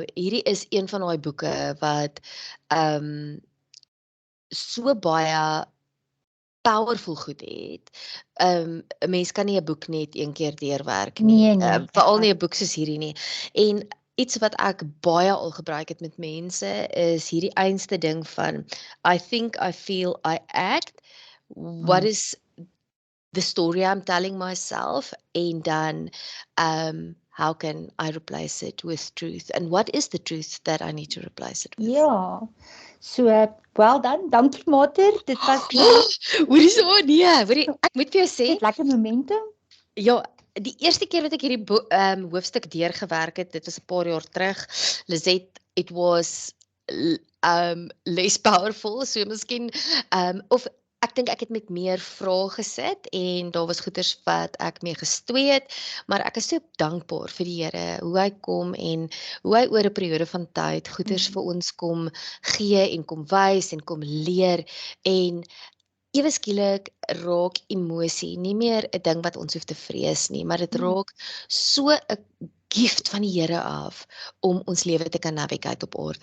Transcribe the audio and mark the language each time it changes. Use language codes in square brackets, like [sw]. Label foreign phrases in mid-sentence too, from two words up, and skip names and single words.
[af] Hierdie is een van daai boeke wat so baie powerful goed het. 'n Mens kan nie 'n boek net een keer deurwerk nie. Veral nie 'n boek soos hierdie nie. En iets wat ek baie al gebruik het met mense is hierdie einste ding van [en] I think, I feel, I act. What is the story I'm telling myself? [af] En dan [en] how can I replace it with truth? And what is the truth that I need to replace it with? Ja. So, well done. [af] Dankie Mater. Dit was hoorie so nee, ek moet vir jou sê, dit lekker momentum. Ja, die eerste keer wat ek hierdie hoofstuk deurgewerk het, dit was 'n paar jaar terug. Lisette, [en] it was less powerful, [af] so miskien of ek dink ek het met meer vrae gesit en daar was goeters wat ek mee gestwee het, maar ek is so dankbaar vir die Here hoe hy kom en hoe hy oor 'n periode van tyd goeters vir ons kom gee en kom wys en kom leer en ewe skielik raak emosie nie meer 'n ding wat ons hoef te vrees nie, maar dit raak so 'n gift van die Here af om ons lewe te kan navigate op orde.